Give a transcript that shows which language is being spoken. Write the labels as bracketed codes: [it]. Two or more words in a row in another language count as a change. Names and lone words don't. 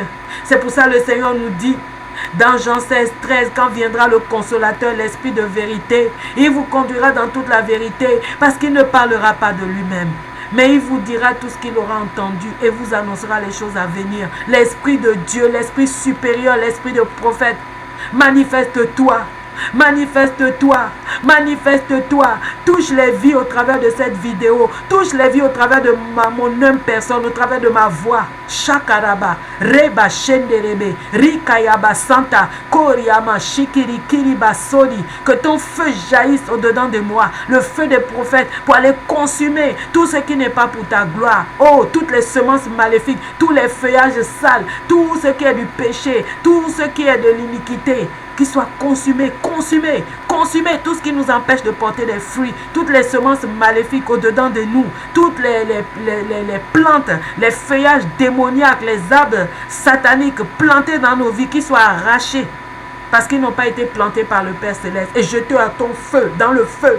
[fr] C'est pour ça que le Seigneur nous dit dans Jean 16, 13, quand viendra le consolateur, l'Esprit de vérité, il vous conduira dans toute la vérité, parce qu'il ne parlera pas de lui-même, mais il vous dira tout ce qu'il aura entendu et vous annoncera les choses à venir. L'Esprit de Dieu, l'Esprit supérieur, l'Esprit de prophète, manifeste-toi. Manifeste-toi. Manifeste-toi. Touche les vies au travers de cette vidéo. Touche les vies au travers de mon humble personne, au travers de ma voix. Shakaraba, Reba Shenderebe, Rikayaba Santa, Koriama, Shikiri Kiriba Sodi. Que ton feu jaillisse au-dedans de moi. Le feu des prophètes pour aller consumer tout ce qui n'est pas pour ta gloire. Oh, toutes les semences maléfiques, tous les feuillages sales, tout ce qui est du péché, tout ce qui est de l'iniquité, qui soit consumé, consumé, consumé, tout ce qui nous empêche de porter des fruits, toutes les semences maléfiques au-dedans de nous, toutes les plantes, les feuillages démoniaques, les arbres sataniques plantés dans nos vies, qui soient arrachés parce qu'ils n'ont pas été plantés par le Père Céleste et jetés à ton feu, dans le feu.